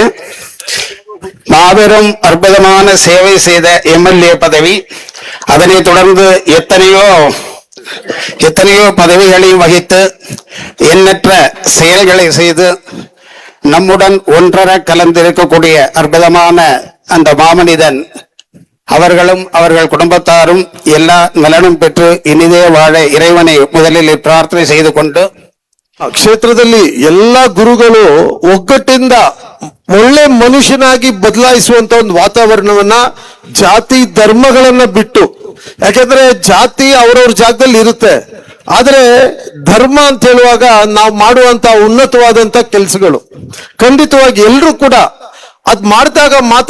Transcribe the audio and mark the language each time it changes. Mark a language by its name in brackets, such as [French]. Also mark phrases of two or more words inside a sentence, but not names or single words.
[Tamil] மாபெரும் அற்புதமான சேவை செய்த எம்எல்ஏ பதவி, அதனை தொடர்ந்து எத்தனையோ பதவிகளையும் வகித்து எண்ணற்ற செயல்களை செய்து நம்முடன் ஒன்றர கலந்திருக்கக்கூடிய அற்புதமான அந்த மாமனிதன் அவர்களும் அவர்கள் குடும்பத்தாரும் எல்லா நலனும் பெற்று இனிதே வாழ இறைவனை முதலில் பிரார்த்தனை செய்து கொண்டு, [Kannada] ಕ್ಷೇತ್ರದಲ್ಲಿ ಎಲ್ಲಾ ಗುರುಗಳು ಒಗ್ಗಟ್ಟಿಂದ ಒಳ್ಳೆ ಮನುಷ್ಯನಾಗಿ ಬದಲಾಯಿಸುವಂತ ಒಂದು ವಾತಾವರಣವನ್ನ, ಜಾತಿ ಧರ್ಮಗಳನ್ನ ಬಿಟ್ಟು, ಯಾಕೆಂದ್ರೆ ಜಾತಿ ಅವ್ರವ್ರ ಜಾಗದಲ್ಲಿ ಇರುತ್ತೆ, ಆದ್ರೆ ಧರ್ಮ ಅಂತ ಹೇಳುವಾಗ ನಾವು ಮಾಡುವಂತ ಉನ್ನತವಾದಂತ ಕೆಲಸಗಳು ಖಂಡಿತವಾಗಿ ಎಲ್ರು ಕೂಡ ಅದ್ ಮಾಡಿದಾಗ ಮಾತ್ರ.